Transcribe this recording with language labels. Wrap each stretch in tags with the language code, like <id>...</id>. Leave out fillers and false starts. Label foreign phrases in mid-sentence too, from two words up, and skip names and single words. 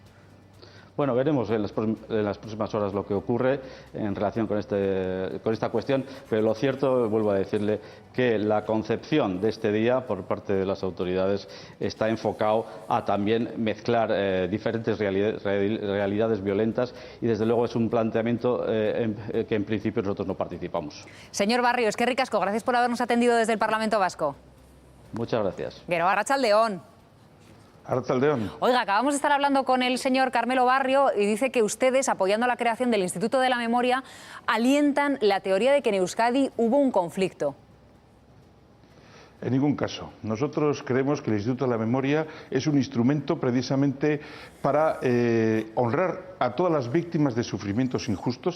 <es>Bueno, veremos en las próximas horas lo que ocurre en relación con esta cuestión, pero lo cierto, vuelvo a decirle, que la concepción de este día por parte de las autoridades está enfocado a también mezclar diferentes realidades violentas, y desde luego es un planteamiento que en principio nosotros no participamos. Señor Barrio, qué ricasco, gracias por habernos atendido desde el Parlamento Vasco. Muchas gracias.</es> <eu>Gero Arratsaldeon. Arratsaldeon.</eu> <es>Oiga, acabamos de estar hablando con el señor Carmelo Barrio y dice que ustedes, apoyando la creación del Instituto de la Memoria, alientan la teoría de que en Euskadi hubo un conflicto. En ningún caso. Nosotros creemos que el Instituto de la Memoria es un instrumento precisamente para honrar a todas las víctimas de sufrimientos injustos.</es>